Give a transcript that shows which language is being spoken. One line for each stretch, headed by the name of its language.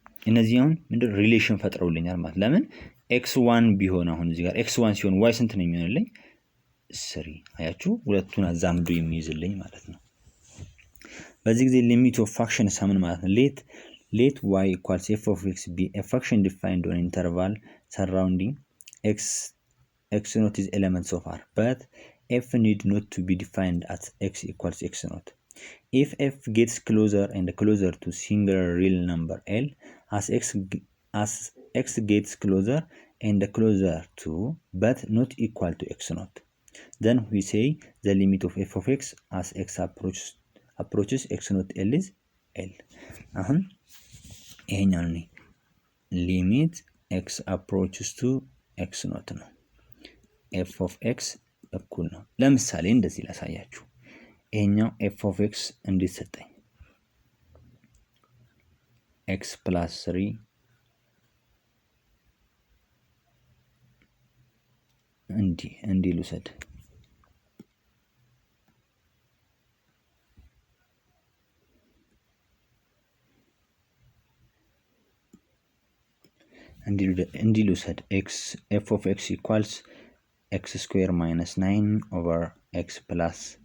Amharic: እነዚህን ምንድን ሪሌሽን ፈጥረውልኛል ማለት ለምን x1 ቢሆን አሁን እዚህ ጋር x1 ሲሆን y ስንት ነው የሚሆንልኝ 3 አያችሁ ሁለቱን አዛምዶ የሚይዝልኝ ማለት ነው። በዚህ ጊዜ ሊሚት ኦፍ ፋክሽን ሳምን ማለት ነው
English: let y equals f of x be a function defined on interval surrounding x not is elements of r but f need not to be defined at x equals x naught. If f gets closer and closer to single real number L, as x gets closer and closer to but not equal to x naught, then we say the limit of f of x as x approaches x naught L is L.
Amharic: አሁን ይሄኛው ነው
English: limit x approaches to x naught
Amharic: ነው።
English: f of x
Amharic: እኩል ነው። ለምሳሌ እንደዚህ ላሳያችሁ። ይሄኛው f of x እንዴት ሰጠኝ?
English: x plus 3
Amharic: እንዲህ ልውሰድ። እንዲህ ልውሰድ
English: x f of x equals x square minus 9 over x plus